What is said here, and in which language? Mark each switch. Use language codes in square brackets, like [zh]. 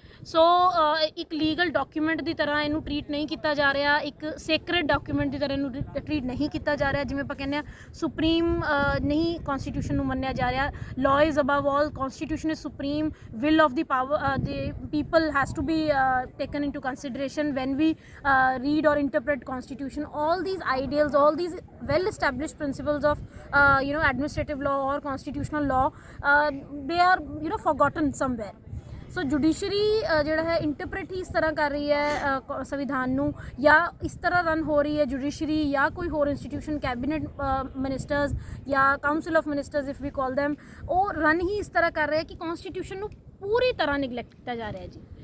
[pa] ਸੋ ਇੱਕ legal document ਦੀ ਤਰ੍ਹਾਂ ਇਹਨੂੰ ਟਰੀਟ ਨਹੀਂ ਕੀਤਾ ਜਾ ਰਿਹਾ, ਇੱਕ ਸੇਕਰੇਟ ਡਾਕੂਮੈਂਟ ਦੀ ਤਰ੍ਹਾਂ ਇਹਨੂੰ ਟਰੀਟ ਨਹੀਂ ਕੀਤਾ ਜਾ ਰਿਹਾ। ਜਿਵੇਂ ਆਪਾਂ ਕਹਿੰਦੇ ਹਾਂ ਸੁਪਰੀਮ ਨਹੀਂ ਕਨਸਟੀਟਿਊਸ਼ਨ ਨੂੰ ਮੰਨਿਆ ਜਾ ਰਿਹਾ। [en] Law is above all, constitution is supreme, will of the power the people has to be taken into consideration when we read or interpret constitution. all these ideals, all these well established principles of administrative law or constitutional law, they are forgotten somewhere। [pa] So judiciary ਜਿਹੜਾ ਹੈ interpret ਹੀ ਇਸ ਤਰ੍ਹਾਂ ਕਰ ਰਹੀ ਹੈ ਸੰਵਿਧਾਨ ਨੂੰ, ਜਾਂ ਇਸ ਤਰ੍ਹਾਂ ਰਨ ਹੋ ਰਹੀ ਹੈ ਜੁਡੀਸ਼ਰੀ ਜਾਂ ਕੋਈ ਹੋਰ ਇੰਸਟੀਟਿਊਸ਼ਨ, ਕੈਬਨਿਟ ਮਿਨਿਸਟਰਸ ਜਾਂ council of ministers [en] if we call them, [pa] ਉਹ ਰਨ ਹੀ ਇਸ ਤਰ੍ਹਾਂ ਕਰ ਰਹੇ ਕਿ ਕਨਸਟੀਟਿਊਸ਼ਨ ਨੂੰ ਪੂਰੀ ਤਰ੍ਹਾਂ ਨਿਗਲੈਕਟ ਕੀਤਾ ਜਾ ਰਿਹਾ ਜੀ।